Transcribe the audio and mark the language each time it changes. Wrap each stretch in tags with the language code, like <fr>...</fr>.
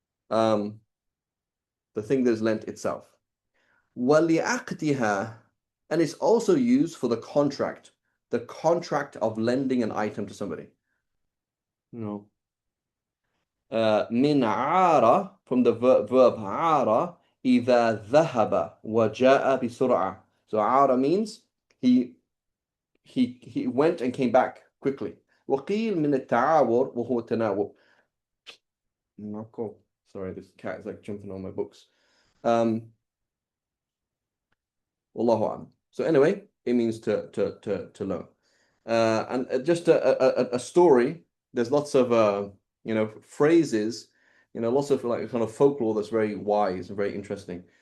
<en>Um, the thing that is lent itself. وَلِعَقْدِهَا, and it's also used for the contract of lending an item to somebody. No.</en> <ar>من عار,</ar> <en>from the verb</en> <ar>عار, إذا ذهب وجاء بسرعة.</ar> <en>So عار means he he went and came back quickly.</en> <ar>وقيل من التعاور وهو التناوب.</ar> <en>Not cool. Sorry, this cat is like jumping on my books. Wallahu a'lam. So anyway, it means to learn. And just a story. There's lots of phrases, lots of like kind of folklore that's very wise and very interesting.</en>